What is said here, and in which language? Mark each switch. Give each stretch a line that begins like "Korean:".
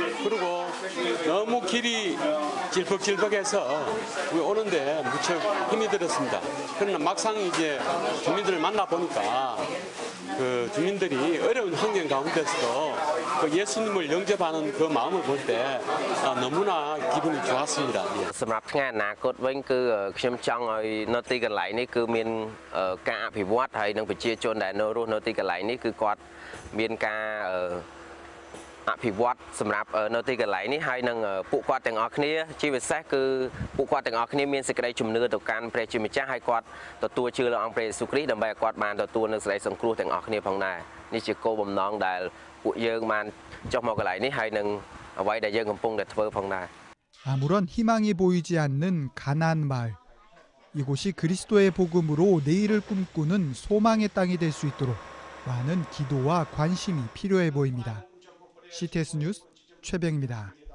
Korean: 그리고 너무 길이 질퍽질퍽해서 우리 오는데 무척 힘이 들었습니다. 그러나 막상 이제 주민들을 만나 보니까 그 주민들이 어려운 환경 가운데서도 그 예수님을 영접하는 그 마음을 볼 때 너무나 기분이 좋았습니다.
Khmer: សម្រាប់ថ្ងៃអនាគតវិញគឺខ្ញុំចង់ឲ្យនៅទីកន្លែងនេះគឺមានការអភិវឌ្ឍហើយនឹងប្រជាជនដែលនៅរស់នៅទីកន្លែងនេះគឺគាត់មានការអភិវឌ្ឍសម្រាប់នៅទីកន្លែងនេះហើយនឹងពួកគាត់ទាំងអស់គ្នាជាពិសេសគឺពួកគាត់ទាំងអស់គ្នាមានសេចក្តីជំនឿទៅកាន់ព្រះជាម្ចាស់ហើយគាត់ទទួលជឿលើអង្គព្រះយេស៊ូវគ្រីស្ទដើម្បីឲ្យគាត់បានទទួលនូវសេចក្តីសង្គ្រោះទាំងអស់គ្នាផងដែរនេះជាគោលបំណងដែលពួកយើងបានចុះមកកន្លែងនេះហើយនឹងអ្វីដែលយើងកំពុងតែធ្វើផងដែរ
Korean: 아무런 희망이 보이지 않는 가나안 마을. 이곳이 그리스도의 복음으로 내일을 꿈꾸는 소망의 땅이 될 수 있도록 많은 기도와 관심이 필요해 보입니다. CTS 뉴스 최병입니다.